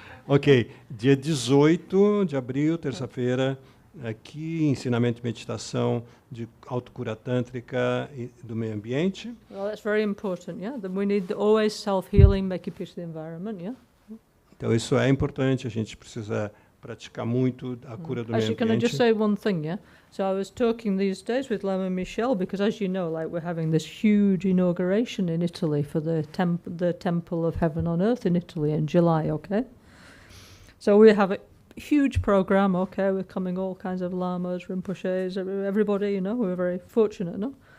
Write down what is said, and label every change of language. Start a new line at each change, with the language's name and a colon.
Portuguese: Ok, dia 18 de abril, terça-feira, aqui, ensinamento e meditação de autocura tântrica e do meio ambiente.
English: Well, that's very important, yeah. That we need always self-healing, making peace with the environment, yeah.
Portuguese: Então isso é importante, a gente precisa praticar muito a cura do meio ambiente.
English: Can I just say one thing, yeah? So I was talking these days with Lama Michel, because as you know, like, we're having this huge inauguration in Italy for the Temple of Heaven on Earth in Italy in July, okay? So we have a huge program, okay? We're coming all kinds of lamas, rinpoches, everybody, we're very fortunate, no?